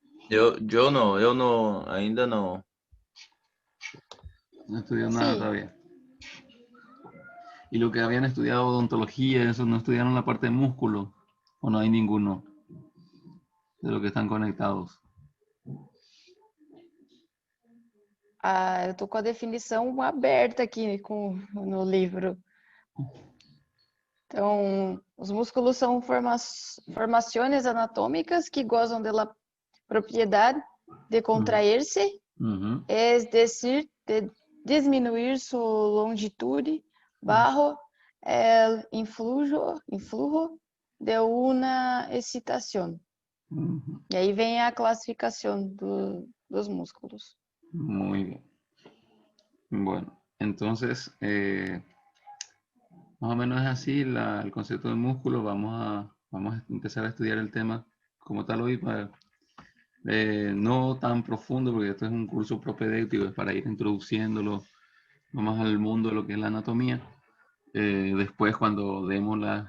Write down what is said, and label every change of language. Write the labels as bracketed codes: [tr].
[pt] Eu não, ainda não. [es] No estudió nada [pt] Sim, [es] todavía. Y lo que habían estudiado odontología, eso no estudiaron la parte de músculo, o no hay ninguno de los que están conectados. [pt] eu estou com a definição aberta aqui no livro. Então, os músculos são formações anatômicas que gozam da propriedade de contrair-se, Ujú. [es] es decir, de disminuir su longitud bajo el influjo de una excitación. Ujú. [pt] E aí vem a classificação dos músculos. [es] Muy bien. Bueno, entonces, más o menos es así el concepto de músculo. Vamos a empezar a estudiar el tema como tal hoy, no tan profundo, porque esto es un curso propedéutico, es para ir introduciéndolo más al mundo de lo que es la anatomía. Después, cuando demos